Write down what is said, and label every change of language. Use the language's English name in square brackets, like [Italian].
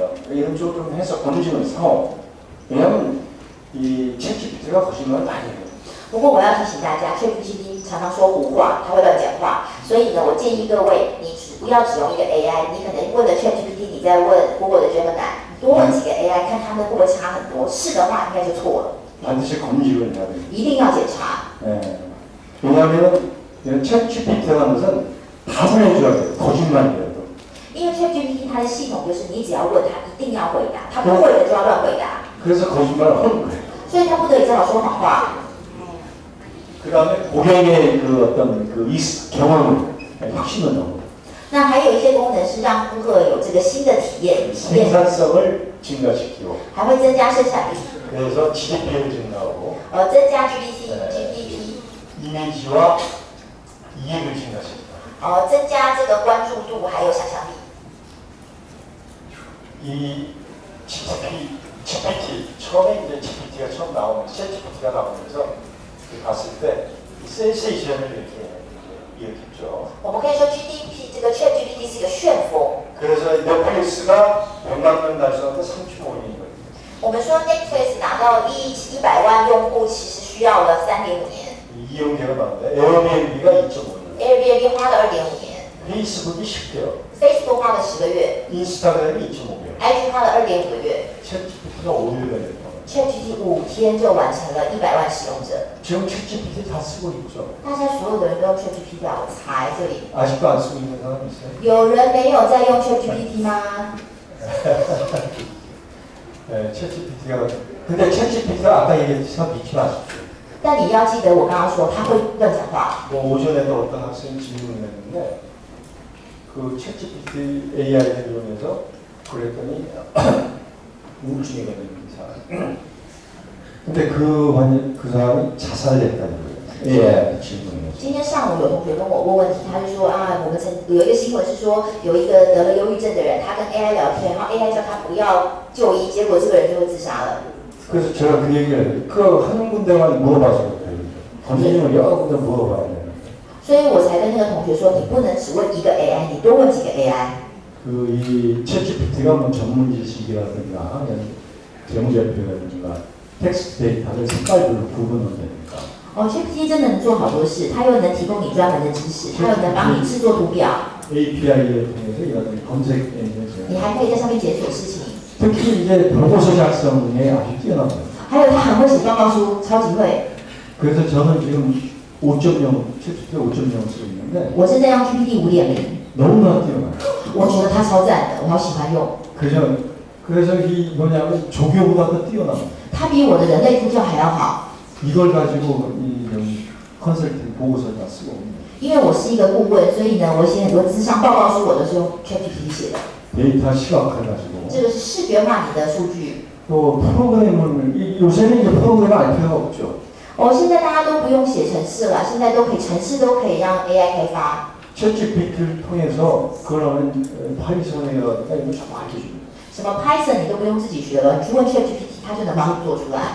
[Korean] 이런 쪽으로 좀 해서 검증을 해서 왜냐하면 이 챗GPT가 거짓말을 많이 해요. [Chinese] 不过我要提醒大家，ChatGPT 常常说胡话，它会乱讲话，所以呢，我建议各位，你不要只用一个 AI，你可能问了 ChatGPT， 你在问 Google 的 Gemini， 多问几个 AI， 看他们会不会差很多，是的话应该就错了， [Korean] 반드시 검증을 해야 돼요. [Chinese] 一定要检查。 [Korean] 예. 왜냐하면 챗GPT라는 것은 답을 해줘야 돼요. 거짓말이라도. [Chinese] 因为 ChatGPT 它的系统就是你只要问它，一定要回答，它不会的就要乱回答， [Korean] 그래서 거짓말을 하는 거예요. [Chinese] 所以它不得已只好说谎话。 [Korean] 그 다음에 고객의 그 어떤 그 경험을 확신을 넣고 [Chinese] 那还有一些功能是让顾客有这个新的体验， [Korean] 생산성을 증가시키고 [Chinese] 还会增加生产力， [Korean] 그래서 GDP를 증가하고 [Chinese] 增加 GDP， [Korean] 이미지와 이해를 증가시키고 [Chinese] 增加这个关注度还有想象力。 [Korean] 이 GPT 처음에 이제 GPT가 처음 나오면 챗GPT가 나오면서 봤을 때 센세이션을 이렇게 일으켰죠. [Chinese] 我们可以说 GDP 这个 ChatGPT 是一个旋风。 [Korean] 그래서 넷플릭스가 100만 명 달성하는데 35년이거든요. [Chinese] 我们说 Netflix 拿到100万用户，其实需要了3.5年。 [Korean] 이용료가 나오는데 에어비앤비가 2.5년. [Chinese] Airbnb 花了2.5年， [Korean] 페이스북이 10개월. [Chinese] Facebook 花了10个月， [Korean] 인스타그램이 2.5개월. [Chinese] IG 花了2.5个月， [Korean] 챗GPT가 5일간에 [Chinese] ChatGPT 5天就完成了100万使用者。 [Korean] 지금 챗GPT 다 쓰고 있죠. [Chinese] 大家所有的人都用 ChatGPT 啊，我猜这里 [Korean] 아직도 안 쓰고 있는 사람 있어요? [Chinese] 有人没有在用 ChatGPT 吗？ [Korean] 네, 챗GPT가 근데 챗GPT가 아까 얘기했지만 믿지 마십시오. [Chinese] 但你要记得我刚刚说他会乱讲话。 [Korean] 뭐 오전에도 어떤 학생이 질문을 했는데 그 챗GPT AI를 이용해서 그랬더니 우울증이 걸린 사람. 근데 그 사람이 자살을 했다는 거예요. AI 질문에서. [Chinese] 今天上午有同学跟我问问题，他就说啊，我们有一个新闻是说有一个得了忧郁症的人，他跟 AI 聊天，然后 AI 叫他不要就医，结果这个人就会自杀了。 [Korean] 그래서 제가 그 얘기를 그 한 군데만 물어봐서 그래요. 선생님은 여러 군데 물어봐야 돼요. [Chinese] 所以我才跟那个同学说，你不能只问一个 AI， 你多问几个 AI。 [Korean] 이 챗GPT가 뭐 전문 지식이라든가 아니면 재무제표라든가 텍스트 데이터를 색깔별로 구분을 되니까. [Chinese] GPT 真的能做好多事，它又能提供你专门的知识，它又能帮你制作图表， [Korean] API를 통해서 이런 검색 엔진을 [Chinese] 你还可以在上面检索事情。 [Korean] 특히 이제 보고서 작성에 아주 뛰어납니다. [Chinese] 还有他很会写报告书，超级会。 [Korean] 그래서 저는 지금 5.0, 챗GPT 5.0 쓰고 있는데 [Chinese] 我现在用 GPT 5.0， [Korean] 너무나 뛰어나요. [Chinese] 我觉得它超赞的，我好喜欢用。 [Korean] 그래서 이 뭐냐면 조교보다도 뛰어납니다. [Chinese] 它比我的人类助教还要好， [Korean] 이걸 가지고 이 컨설팅 보고서 다 쓰고 있는 [Chinese] 因为我是一个顾问，所以呢，我写很多咨商报告书，我都是用 ChatGPT 写的。 [Korean] 데이터 시각화해가지고 [Chinese] 这个是视觉化你的数据。 [Korean] 또 프로그램을 요새는 이제 프로그램 알 필요가 없죠. [Chinese] 现在大家都不用写程式了，现在都可以程式都可以让 AI 开发。 [Korean] 챗GPT를 통해서 그러면 파이썬이라든가 이거 좀 알려줍니다. [Chinese] 什么 Python 你都不用自己学了，你去问 ChatGPT， 它就能帮你做出来。